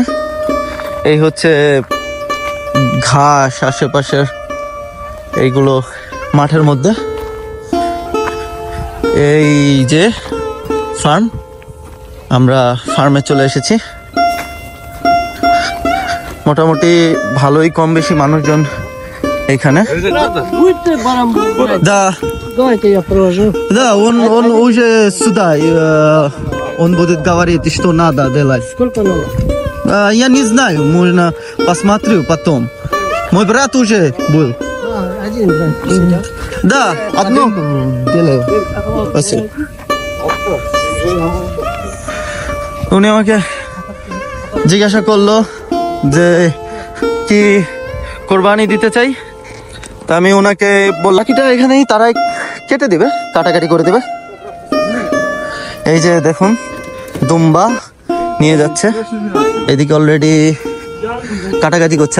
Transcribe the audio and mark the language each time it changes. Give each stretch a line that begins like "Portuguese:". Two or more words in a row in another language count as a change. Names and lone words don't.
Bangla: এই হচ্ছে ঘাস আশেপাশের এইগুলো মাঠের মধ্যে। এই যে ফার্ম, আমরা ফার্মে চলে এসেছি। মোটামুটি ভালোই কম বেশি মানুষজন এখানে।
Russian: Да, он уже сюда, он будет говорить, что надо делать. Сколько надо? Я не знаю, можно посмотрю потом. Мой брат уже был. Один, да. Да, одно делаю. Спасибо.
Bangla: উনি আমাকে জিজ্ঞাসা করলো যে কি কোরবানি দিতে চাই, তা আমি ওনাকে বললাম কিটা এখানেই তারাই কেটে দিবে, কাটাকাটি করে দেবে। এই যে দেখুন দুম্বা নিয়ে যাচ্ছে, এদিকে অলরেডি কাটাকাটি করছে।